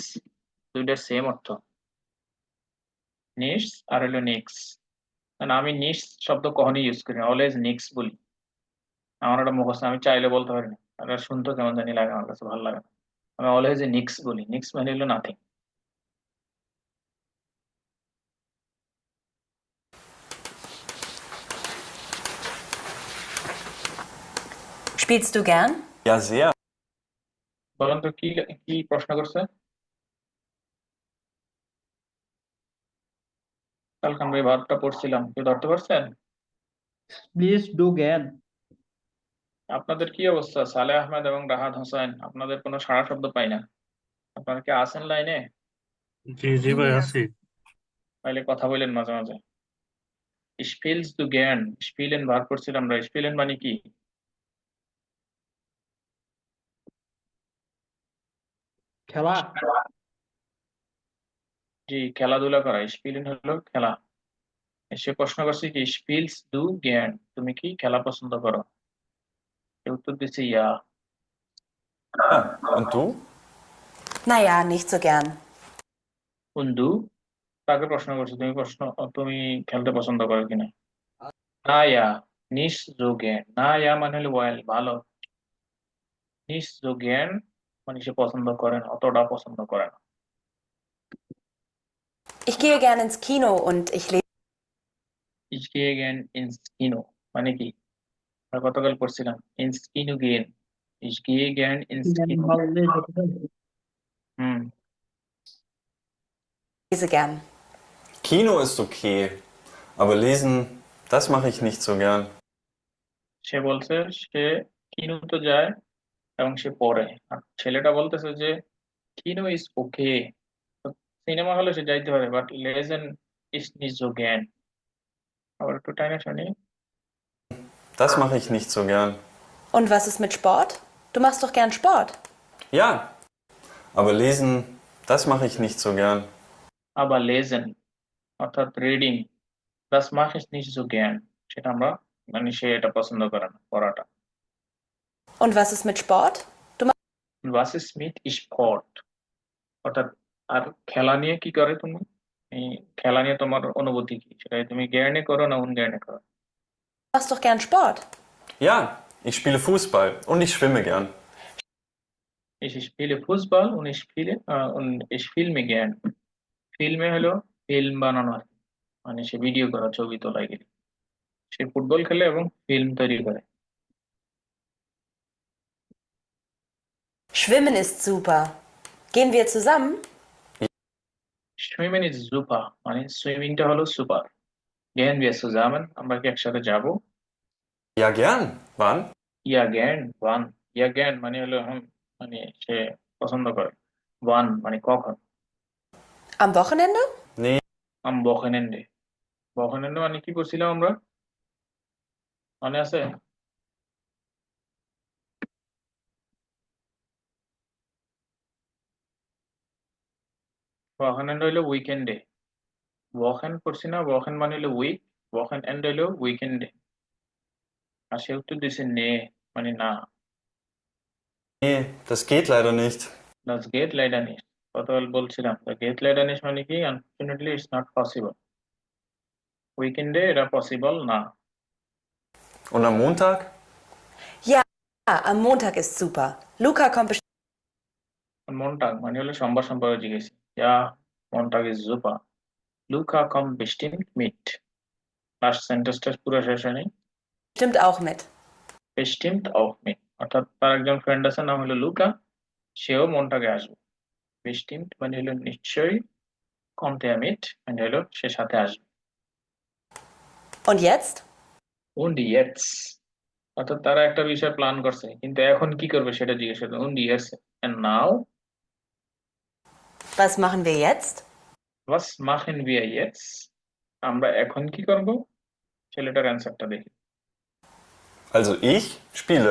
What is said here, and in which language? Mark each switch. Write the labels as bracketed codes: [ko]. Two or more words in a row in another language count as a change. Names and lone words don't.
[bn] দুইটার সেম অর্থ, নিডস আর হলো নিক্স। মানে আমি নিডস শব্দ কখনই ইউজ করি না, অলওয়েজ নিক্স বলি। আমার একটা মুখস্থ, আমি চাইলে বলতে পারি না, এটা শুনতে কেমন জানি লাগে, আমার কাছে ভালো লাগে না। আমি অলওয়েজ নিক্স বলি, নিক্স মানে হলো নাথিং। [de] Spielst du gern? Ja, sehr. [bn] বলেন তো কি কি প্রশ্ন করছে? কালকে আমরা এই ভাবটা পড়ছিলাম, কেউ ধরতে পারছেন? [en] Please do again. [bn] আপনাদের কি অবস্থা? সালেহ আহমেদ এবং রাহাত হোসেন, আপনাদের কোনো সাড়া শব্দ পাই না। আপনারা কি আছেন লাইনে? জি জি ভাই আছি। তাইলে কথা বলেন মাঝে মাঝে। [de] Spielst du gern, [bn] স্পিলেন ভার করছিলাম আমরা। স্পিলেন মানে কি? খেলা। জি, খেলাধুলা করা। স্পিলেন হলো খেলা। সে প্রশ্ন করছে কি [de] Spielst du gern, [bn] তুমি কি খেলা পছন্দ করো? সে উত্তর দিচ্ছে ইয়া। [de] Ja. Und du? Naja, nicht so gern. [bn] বন্ধু তাকে প্রশ্ন করছে তুমি খেলতে পছন্দ করো কিনা। [de] na ja, nicht so gern. na ja [bn] মানে হলো ওয়েল, ভালো। [de] nicht so gern [bn] মানে সে পছন্দ করে না, অতটা পছন্দ করে না। [de] Ich gehe gern ins Kino und ich lese. Ich gehe gern ins Kino [bn] মানে কি? আমরা গতকাল পড়ছিলাম [de] ins Kino gehen, ich gehe gern ins Kino। [bn] হুম, [de] Gern. Kino ist okay. Aber lesen, das mache ich nicht so gern. [bn] সে বলছে সে কিনুতে যায় এবং সে পড়ে। আর ছেলেটা বলতেছে যে [de] Kino ist okay, [bn] সিনেমা হলে সে যাইতে পারে, বাট [de] lesen ist nicht so gern। [bn] আবার একটু টাইনা শুনি। [de] Das mache ich nicht so gern. Und was ist mit Sport? Du machst doch gern Sport. Ja, aber lesen, das mache ich nicht so gern. [bn] আবার লেজেন অর্থাৎ রিডিং, [de] das mache ich nicht so gern, [bn] সেটা আমরা মানে সে এটা পছন্দ করে না পড়াটা। [de] Und was ist mit Sport? was ist mit Sport, [bn] অর্থাৎ আর খেলা নিয়ে কি করে তুমি, এই খেলা নিয়ে তোমার অনুভূতি কি, সেটা তুমি জ্ঞানে করো না উনজ্ঞানে করো। [de] Du machst doch gern Sport. Ja, ich spiele Fußball und ich schwimme gern. Ich spiele Fußball und ich filme gern। [bn] ফিল্মে হলো ফিল্ম বানানো আর কি। মানে সে ভিডিও করা, ছবি তোলা এগুলি। সে ফুটবল খেলে এবং ফিল্ম তৈরি করে। [de] Schwimmen ist super. Gehen wir zusammen? [en] swimming is super, [bn] মানে সুইমিংটা হলো সুপার। [de] গেন wir zusammen, [bn] আমরা কি একসাথে যাব? [de] Ja, gern. Wann? ja gern wann, ja gern [bn] মানে হলো মানে সে পছন্দ করে। ওয়ান মানে কখন। [de] Am Wochenende? Nee, am Wochenende, [bn] বকেনেন্ডে মানে কি করছিলাম আমরা, মনে আছে? বকেনেন্ড হইলো উইকেন্ডে। ওয়াকেন্ড করছি না, ওয়াকেন্ড মানে হলো উইক, ওয়াকেন্ড এন্ড হইলো উইকেন্ডে। আর সে উত্তর দিছে নে, মানে না। [de] nee, das geht leider nicht. Das geht leider nicht, [bn] গতকাল বলছিলাম [de] das geht leider nicht [bn] মানে কি, [en] unfortunately it's not possible. [bn] উইকেন্ডে এটা পসিবল না। [de] Und am Montag? Ja, am Montag ist super. Luca kommt bestimmt. [bn] মনটাগ মানে হলো সোমবার সম্পর্কে জিজ্ঞেস। [de] Ja, Montag ist super. Luca kommt bestimmt mit। [bn] লাস্ট সেন্টেন্সটা পুরো শেষ হয়নি। [de] Bestimmt auch mit. bestimmt auch mit, [bn] অর্থাৎ তার একজন ফ্রেন্ড আছে নাম হলো লুকা, সেও মনটাকে আসবে। bestimmt মানে হলো নিশ্চয়ই, [de] kommt er mit [bn] মানে হলো সে সাথে আসবে। [de] Und jetzt? und jetzt [bn] অর্থাৎ তারা একটা বিষয় প্ল্যান করছে, কিন্তু এখন কি করবে সেটা জিজ্ঞেস করবে। [de] und jetzt [en] and now [de] Was machen wir jetzt? was machen wir jetzt, [bn] আমরা এখন কি করব, ছেলেটার অ্যান্সারটা দেখি। [de] Also ich spiele.